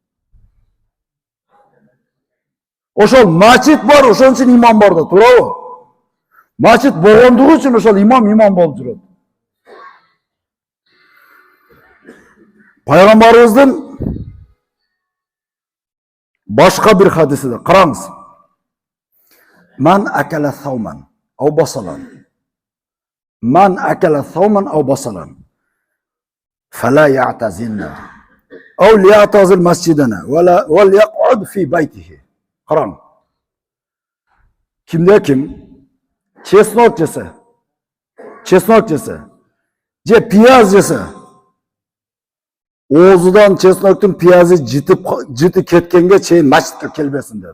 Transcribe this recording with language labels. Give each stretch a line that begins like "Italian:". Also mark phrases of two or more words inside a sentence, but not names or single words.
Kyrgyz: Ошол мачит бар, ошон үчүн имам бар да, туурабы? Мачит болгондугу үчүн ошол имам болуп жүрөт. Пайгамбарыбыздын башка бир хадисиде караңыз.
Arabic: من أكل ثوما أو بصلا. من أكل ثوما أو بصلا. فليعتزلنا. أو ليعتزل مسجدنا وليقعد في بيته.
Kyrgyz: Караң. Кимде ким чеснок жесе, же пияз жесе, оозудан чесноктун пиязы жыты кеткенге чейин мачитке келбесин деди.